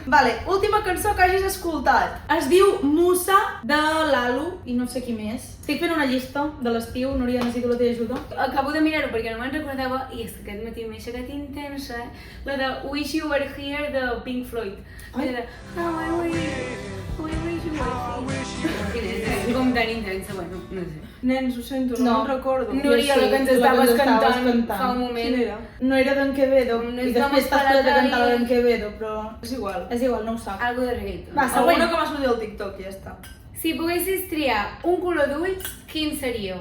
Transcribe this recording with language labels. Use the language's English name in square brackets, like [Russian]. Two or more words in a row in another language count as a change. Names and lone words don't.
[Catalan] Vale, última cançó que hagis escoltat. Es diu Musa, de l'Alu, i no sé qui més. Estic fent una llista de l'estiu, Núria, necessito la teva ajuda. Acabo de mirar-ho perquè no me'n recordava i és que aquest matí m'he aixecat intensa, la de Wish You Were Here de Pink Floyd. Ai. La de I wish you were here. És com tan intensa, bueno, no sé. Nens, ho sento, no me'n recordo. Núria, la que ens estaves cantant fa un moment. Quina era? No era d'en Quevedo, No i és després t'has posat a cantar la d'en Quevedo, però... És igual. És igual, no ho sap. Algo de reggaeton. Va, següent. Alguna que m'ha sortit al TikTok i ja està. Si poguessis triar un color d'ulls, quin seria?